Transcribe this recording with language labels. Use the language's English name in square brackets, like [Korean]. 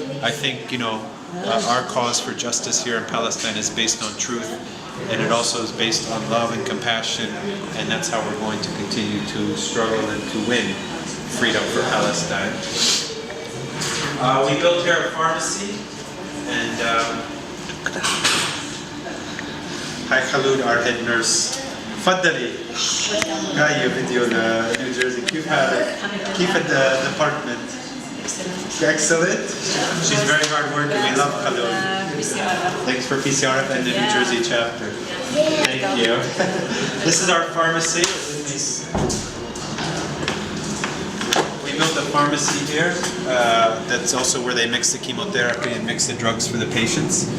[English] I think, our cause for justice here in Palestine is based on truth, and it also is based on love and compassion, and that's how we're going to continue to struggle and to win freedom for Palestine. We built here a pharmacy, and Hi Khalud, our head nurse [Arabic] تفضلي. هاي فيديو لنيو جيرسي. كيف حالك؟ كيف الديبارتمنت؟ Excellent. [English] She's very hard working. We love Khalil. Thanks for PCRF and the New Jersey chapter. Thank you. This is our pharmacy. We built a pharmacy here. That's also where they mix the chemotherapy and mix the drugs for the patients.